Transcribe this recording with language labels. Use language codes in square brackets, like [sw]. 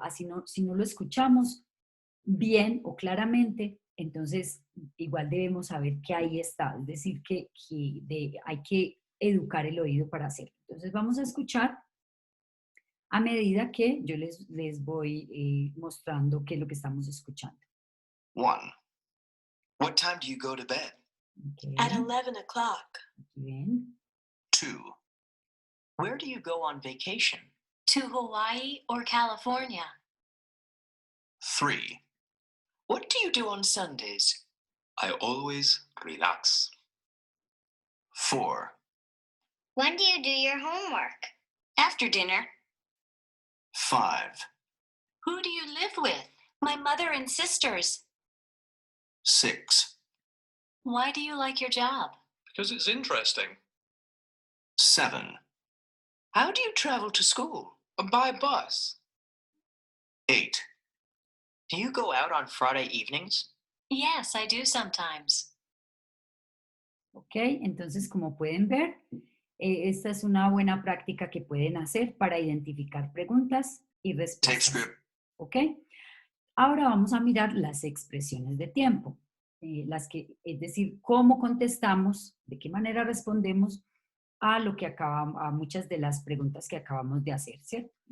[es] Así no, si no lo escuchamos bien o claramente, entonces igual debemos saber que ahí está, es decir, hay que educar el oído para hacerlo. Entonces vamos a escuchar a medida que yo les voy mostrando qué es lo que estamos escuchando. [en] 1. What time do you go to bed? Okay. At 11 o'clock. [es] Bien. [en] 2. Where do you go on vacation? To Hawaii or California. 3. What do you do on Sundays? I always relax. 4. When do you do your homework? After dinner. 5. Who do you live with? My mother and sisters. 6. Why do you like your job? Because it's interesting. 7. How do you travel to school? By bus. 8. Do you go out on Friday evenings? Yes, I do sometimes. [es] Ok, entonces como pueden ver, esta es una buena práctica que pueden hacer para identificar preguntas y [en] Tape [es] respuestas. [en] script. [es] Ok, ahora vamos a mirar las expresiones de tiempo, es decir, cómo contestamos, de qué manera respondemos a a muchas de las preguntas que acabamos de hacer, ¿cierto?